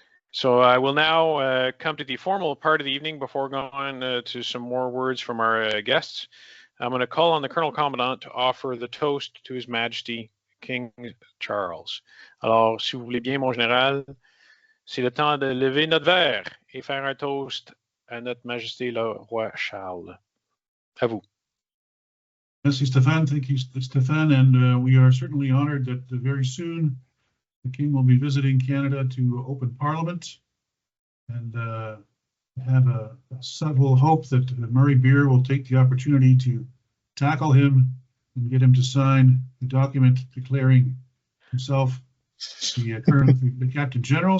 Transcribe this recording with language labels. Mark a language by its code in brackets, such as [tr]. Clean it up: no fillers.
[en] So I will now come to the formal part of the evening before going to some more words from our guests. I'm going to call on the Colonel Commandant to offer the toast to His Majesty King Charles. [fr] Alors, si vous voulez bien, mon général, c'est le temps de lever notre verre et faire un toast à notre Majesté le Roi Charles. À vous. Merci, Stéphane. [en] Thank you, [fr] Stéphane. [en] And we are certainly honored that very soon the King will be visiting Canada to open Parliament, and have a subtle hope that Murray Beer will take the opportunity to tackle him and get him to sign the document declaring himself the Captain General.